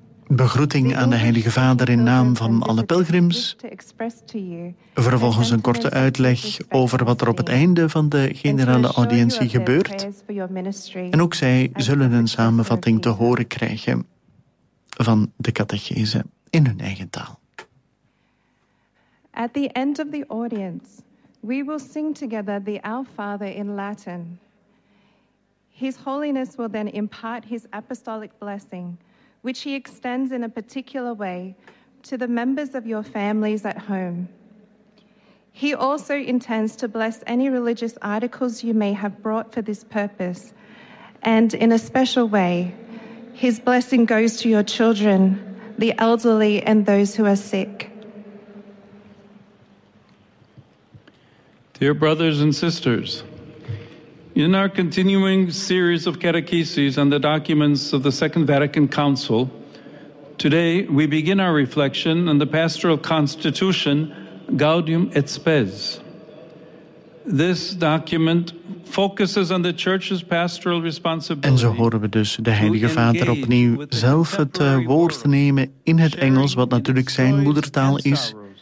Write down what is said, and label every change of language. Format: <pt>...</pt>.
<nl>Begroeting aan de Heilige Vader in naam van alle pelgrims. Vervolgens een korte uitleg over wat er op het einde van de generale audiëntie gebeurt. En ook zij zullen een samenvatting te horen krijgen van de catechese in hun eigen taal.</nl> <en>At the end of the audience, we will sing together the Our Father in Latin. His Holiness will then impart his apostolic blessing, which he extends in a particular way to the members of your families at home. He also intends to bless any religious articles you may have brought for this purpose, and in a special way, his blessing goes to your children, the elderly, and those who are sick. Dear brothers and sisters, in our continuing series of catecheses on the documents of the Second Vatican Council, today we begin our reflection on the pastoral constitution, Gaudium et Spes. This document focuses on the church's pastoral responsibility.</en> <nl>En zo horen we dus de Heilige Vader opnieuw zelf het woord nemen in het Engels, wat natuurlijk zijn moedertaal is.</nl>